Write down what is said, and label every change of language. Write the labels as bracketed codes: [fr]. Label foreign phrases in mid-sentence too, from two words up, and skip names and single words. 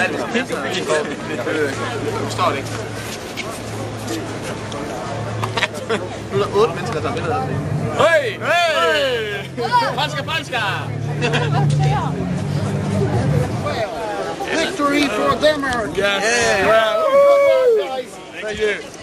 [da] Forstår det ikke. Nu er der 8 mennesker, der er med der. Hey! Hey! Franska! [en] Victory for Denmark! Yes! Yeah. Wow. Thank you!